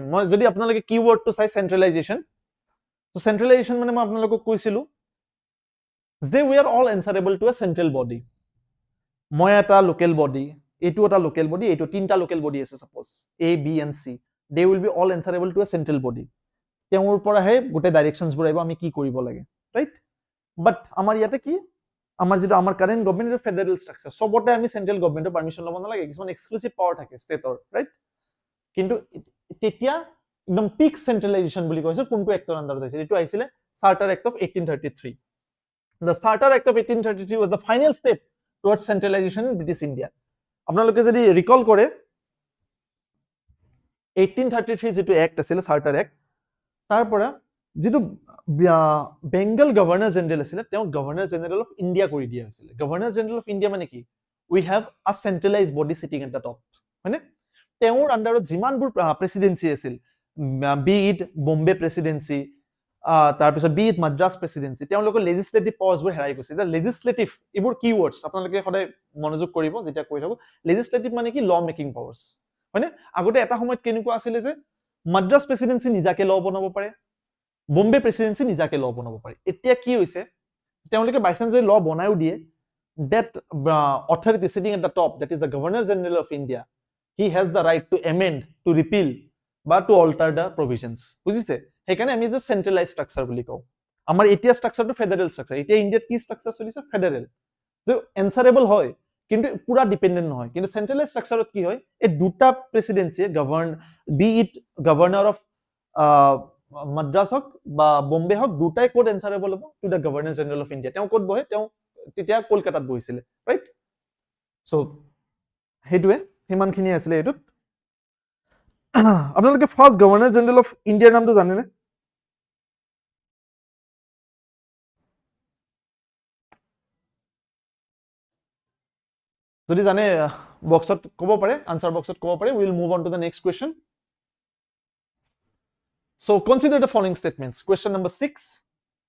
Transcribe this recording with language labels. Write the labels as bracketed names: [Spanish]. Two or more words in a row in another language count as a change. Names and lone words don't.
[Assamese] মই যদি আপোনালোকে কিওয়ার্ড তো চাই centralization, so centralization মানে মই আপোনালোকক কৈছিলো যে [English] we are all answerable to a central body. [Assamese] মই এটা [English] local body, [Assamese] এটো এটা [English] local body, [Assamese] এটো তিনটা [English] local body [Assamese] আছে [English] suppose A, B and C. They will be all answerable to a central body. [Assamese] তেওঁৰ পৰা হে গোটে ডাইৰেকশনস বোৰ আহিব আমি কি কৰিব লাগে, ৰাইট? বাট আমাৰ ইয়াতে কি, আমাৰ যেটো আমাৰ [English] current government's federal structure, [Assamese] সবতে আমি [English] central government's permission [Assamese] লব নালাগে, কিছুমান [English] exclusive power [Assamese] থাকে স্টেটৰ, রাইট? কিন্তু তেতিয়া একদম [English] peak centralization [Assamese] বুলি কৈছে কোনটো এক্টৰ আন্ডাৰত আছিল? এটো আহিছিল চাৰ্টাৰ এক্ট অফ 1833. [English] The Charter Act of 1833 was the final step towards centralization in British India. [Assamese] আপোনালোকে যদি রিকল কৰে 1833 যেটো এক্ট আছিল চাৰ্টাৰ এক্ট, তাৰ পৰা যেটো [English] Bengal Governor General [Assamese] আছিল তেওঁ [English] Governor General of India [Assamese] কৰি দিয়া হৈছিল। [English] Governor General of India [Assamese] মানে কি? [English] we have a centralized body sitting at the top, [Assamese] হয়নে? তেওঁৰ আন্ডাৰত যিমানবোৰ প্ৰেসিডেন্সি আছিল, [English] be it Bombay Presidency, [Assamese] তাৰপিছত [English] be it Madras Presidency, [Assamese] তেওঁলোকৰ [English] legislative powers [Assamese] হেৰাই গৈছে। এতিয়া লেজিসলেটিভ এইবোৰ কি ওয়ার্ডস আপোনালোকে সদায় মনোযোগ কৰিব যেতিয়া কৈ থাকো। লেজিসলেটিভ মানে কি? [English] law making powers, [Assamese] হয়নে? আগতে এটা সময়ত কেনেকুৱা আছিল যে মাদ্ৰাছ প্ৰেসিডেন্সি নিজাকে ল বনাব পাৰে, বম্বে প্ৰেসিডেন্সি নিজাকে ল বনাব পাৰে। এতিয়া কি হৈছে? তেওঁলোকে বাইচান্স ল বনায়ও দিয়ে, [English] that authority sitting at the top, that is the Governor General of India, he has the right to amend, to repeal বা to alter the provisions. [Assamese] বুজিছে? সেইকাৰণে আমি যে [English] centralized structure [Assamese] বুলি কওঁ। আমাৰ এতিয়া স্ট্রাকচাৰটো [English] federal structure. [Assamese] এতিয়া ইন্ডিয়াত কি স্ট্রাকচার চলিছে? ফেডারেল। যে এনসারেবল হয় কিন্তু পুরা ডিপেন্ডেন্ট নহয়। কিন্তু [English] centralized structure [Assamese] কি হয়? এই দুটা প্রেসিডেন্সি গভর্ন, [English] be it Governor of Madras [Assamese] হক বা বম্বে হক, দুটাই কোড এনসারেবল হ'ব [English] to the Governor General of India. [Assamese] তেওঁ কোড বহে? তেওঁ তেতিয়া কলকাতাত বহিছিল, ৰাইট? সো হেতুৱে হিমানখিনি আছিল এটোত। আপোনালোকে [English] first Governor General of India [Assamese] নামটো জানেনে? যদি জানে বক্সত ক'ব পাৰে, [English] answer box [Assamese] ক'ব পাৰে। [English] will move on to the next question. So consider the following statements.